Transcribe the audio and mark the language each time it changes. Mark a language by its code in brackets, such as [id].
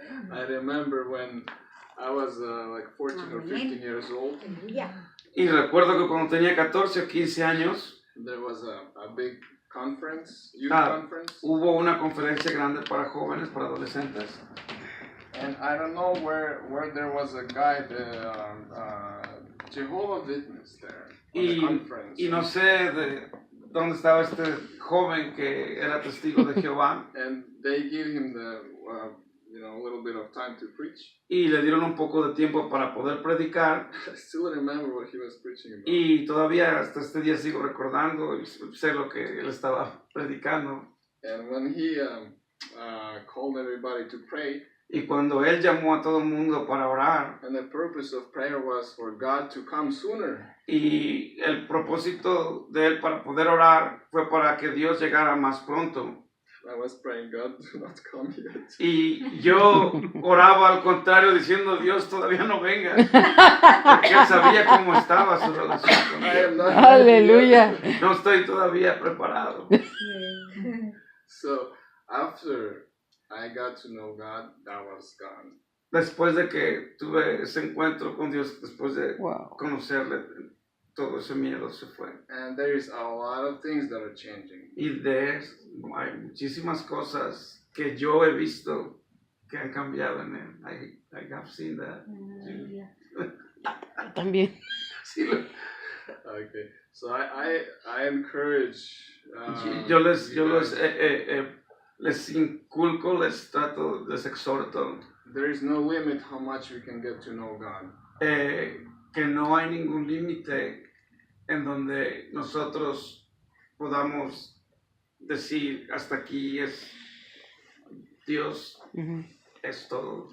[en] I remember when I was like 14 or 15 years old. [es] Y recuerdo que cuando tenía 14 o 15 años, [en] there was a big conference, youth conference. [es] Hubo una conferencia grande para jóvenes, para adolescentes. [en] And I don't know where there was a guy, the Jehovah's Witness there on the conference. [es] Y no sé de dónde estaba este joven que era testigo de Jehová. [en] And they give him the a little bit of time to preach. [es] Y le dieron un poco de tiempo para poder predicar. [en] I still remember what he was preaching about. [es] Y todavía hasta este día sigo recordando y sé lo que él estaba predicando. [en] And when he called everybody to pray. [es] Y cuando él llamó a todo el mundo para orar. [en] And the purpose of prayer was for God to come sooner. [es] Y el propósito de él para poder orar fue para que Dios llegara más pronto. [en] I was praying, God, do not come yet. [es] Y yo oraba al contrario diciendo, Dios, todavía no venga. Porque él sabía cómo estaba su relación con Dios. Aleluya. No estoy todavía preparado. [en] So, after I got to know God, that was gone. [es] Después de que tuve ese encuentro con Dios, después de conocerle, todo ese miedo se fue. [en] And there is a lot of things that are changing. [es] Y hay muchísimas cosas que yo he visto que han cambiado en él. [en] I have seen that. [es] También. Sí. [en] Okay, so I encourage. [es] Yo les inculco, les exhorto. [en] There is no limit how much we can get to know God. [es] Que no hay ningún límite en donde nosotros podamos decir hasta aquí es Dios, es todo.